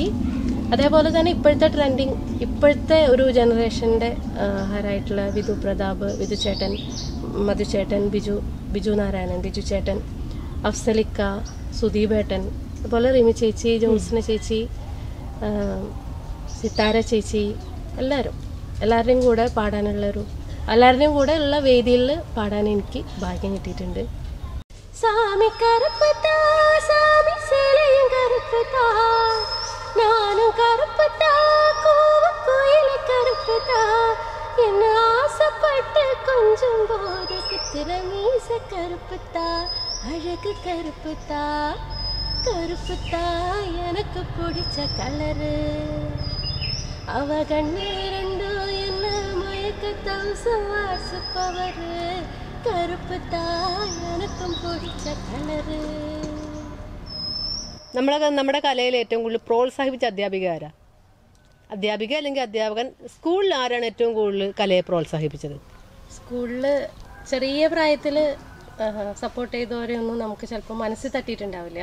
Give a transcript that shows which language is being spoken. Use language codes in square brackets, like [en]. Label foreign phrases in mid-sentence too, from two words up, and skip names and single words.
[ml] അതേപോലെ തന്നെ ഇപ്പോഴത്തെ ട്രെൻഡിങ്, ഇപ്പോഴത്തെ ഒരു ജനറേഷൻ്റെ ഹരായിട്ടുള്ള വിധു പ്രതാപ്, വിധു ചേട്ടൻ, മധു ചേട്ടൻ, ബിജു നാരായണൻ, ബിജു ചേട്ടൻ, അഫ്സലിക്ക, സുദീപേട്ടൻ, അതുപോലെ റിമി ചേച്ചി, ജോത്സ്ന ചേച്ചി, സിത്താര ചേച്ചി, എല്ലാവരുടെയും കൂടെ എല്ലാവരുടെയും കൂടെ ഉള്ള വേദിയിൽ പാടാൻ എനിക്ക് ഭാഗ്യം കിട്ടിയിട്ടുണ്ട്. [ta] சாமி கருப்பத்தா, சாமி சேலயும் கருப்பத்தா, நானும் கருப்புத்தா, கோயில கருப்புத்தா, என்ன ஆசைப்பட்டு கொஞ்சம் போது குத்துற மீச கருப்புத்தா, அழகு கருப்புத்தா, கருப்புத்தா எனக்கு பிடிச்ச கலரு, அவ கண்ணு ரெண்டும் என்ன மயக்க தௌசம் வாசு பவரு, கருப்புத்தா எனக்கும் பிடிச்ச கலரு. [ml] നമ്മുടെ കലയിൽ ഏറ്റവും കൂടുതൽ പ്രോത്സാഹിപ്പിച്ച അധ്യാപിക അല്ലെങ്കിൽ അധ്യാപകൻ സ്കൂളിൽ ആരാണ് ഏറ്റവും കൂടുതൽ കലയെ പ്രോത്സാഹിപ്പിച്ചത്? സ്കൂളിൽ ചെറിയ പ്രായത്തിൽ സപ്പോർട്ട് ചെയ്തവരെയൊന്നും നമുക്ക് ചിലപ്പോൾ മനസ്സിൽ തട്ടിയിട്ടുണ്ടാവില്ല.